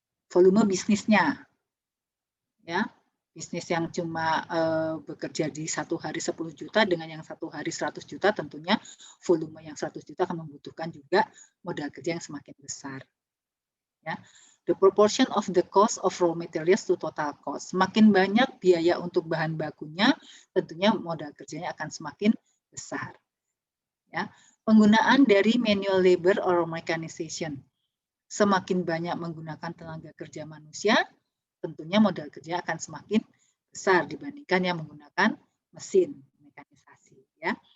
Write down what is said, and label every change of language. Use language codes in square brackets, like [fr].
[id] Volume bisnisnya, ya, bisnis yang cuma bekerja di satu hari 10 juta dengan yang satu hari 100 juta, tentunya volume yang 100 juta akan membutuhkan juga modal kerja yang semakin besar. Ya. [en] The proportion of the cost of raw materials to total cost. [id] Semakin banyak biaya untuk bahan bakunya, tentunya modal kerjanya akan semakin besar. Ya. Penggunaan dari [en] manual labor or mechanization. [id] Semakin banyak menggunakan tenaga kerja manusia, tentunya modal kerja akan semakin besar dibandingkan yang menggunakan mesin mekanisasi. Ya.